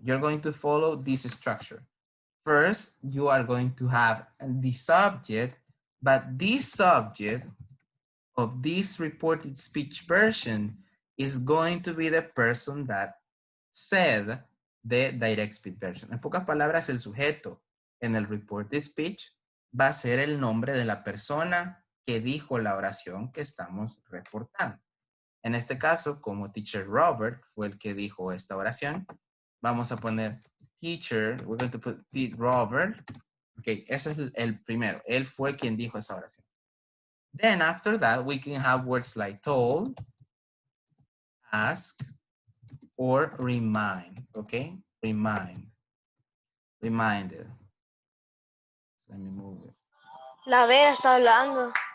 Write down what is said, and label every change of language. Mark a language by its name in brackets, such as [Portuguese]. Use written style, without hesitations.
[English] You're going to follow this structure. First, you are going to have the subject, but this subject of this reported speech version is going to be the person that said the direct speech version. [Spanish] En pocas palabras, el sujeto en el reported speech va a ser el nombre de la persona que dijo la oración que estamos reportando. En este caso, como teacher Robert fue el que dijo esta oración, vamos a poner teacher, [English] we're going to put Robert. [Spanish] Ok, eso es el primero. Él fue quien dijo esa oración. [English] Then after that, we can have words like told, ask, or remind, okay? Remind. Reminded. Let me move it. [Spanish] La Vera está hablando.